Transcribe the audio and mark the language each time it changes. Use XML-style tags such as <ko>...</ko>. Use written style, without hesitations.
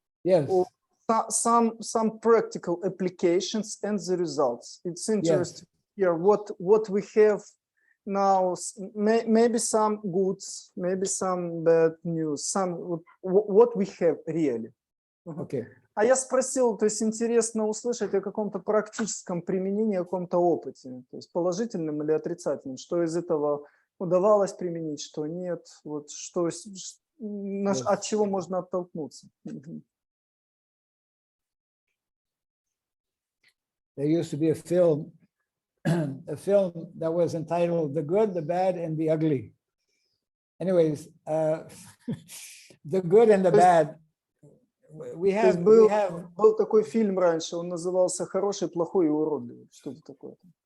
<en>Yes. or some practical applications and the results. It's interesting here what we have now. Maybe some goods, maybe some bad news, some what we have really. Okay.</en> <ru>А я спросил, то есть интересно услышать о каком-то практическом применении, о каком-то опыте, то есть положительном или отрицательном, что из этого удавалось применить, что нет, вот что, от чего можно оттолкнуться.</ru> <en>There used to be a film that was entitled "The Good, the Bad, and the Ugly." Anyways, the good and the bad. We have</en> <ru>был такой фильм раньше, он назывался «Хороший, плохой и уродливый», что-то такое.</ru>